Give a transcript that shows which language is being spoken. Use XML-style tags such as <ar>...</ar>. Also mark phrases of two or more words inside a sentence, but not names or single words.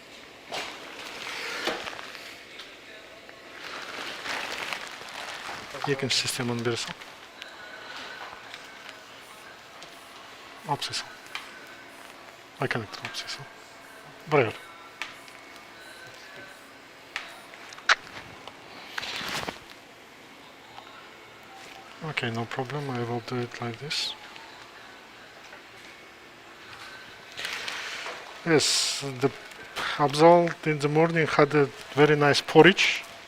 <kk>Екінші системаны бере сал. Алып сай сал. Коннектор алып сай сал. Бұрай көр.</kk> <en>Okay, no problem, I will do it like this. Yes, the Abzal in the morning had a very nice porridge.</en>